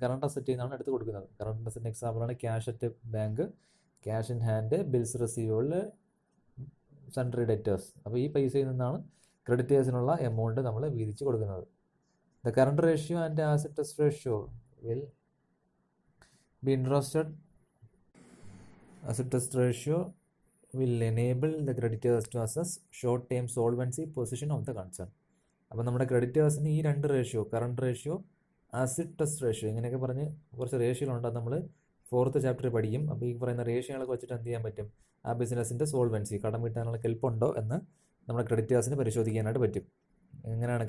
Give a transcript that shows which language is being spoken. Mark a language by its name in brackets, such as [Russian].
[Malayalam] Current അസറ്റിൽ നിന്നാണ് എടുത്ത് കൊടുക്കുന്നത്. കറണ്ട് അസറ്റിന് എക്സാമ്പിളാണ് cash at bank, cash in hand, bills receivable, sundry debtors. അപ്പോൾ ഈ പൈസയിൽ നിന്നാണ് ക്രെഡിറ്റേഴ്സിനുള്ള എമൗണ്ട് നമ്മൾ വീതിച്ച് കൊടുക്കുന്നത്. [English] The current ratio and asset test ratio will be interested. Asset test ratio will enable the creditors to assess short-term solvency position of the concern. [Malayalam] അപ്പോൾ നമ്മുടെ ക്രെഡിറ്റേഴ്സിന് ഈ രണ്ട് ratio, current ratio, acid test ratio, ഇങ്ങനെയൊക്കെ പറഞ്ഞ് കുറച്ച് റേഷ്യോകളുണ്ട്. അത് നമ്മൾ 4th ചാപ്റ്ററിൽ പഠിക്കും. അപ്പോൾ ഈ പറയുന്ന റേഷ്യോകളൊക്കെ വെച്ചിട്ട് എന്ത് ചെയ്യാൻ പറ്റും? ആ ബിസിനസ്സിൻ്റെ സോൾവൻസി, കടം വീട്ടാനുള്ള കെൽപ്പുണ്ടോ എന്ന് നമ്മുടെ ക്രെഡിറ്റേഴ്സിന് പരിശോധിക്കാനായിട്ട് പറ്റും. എങ്ങനെയാണ്?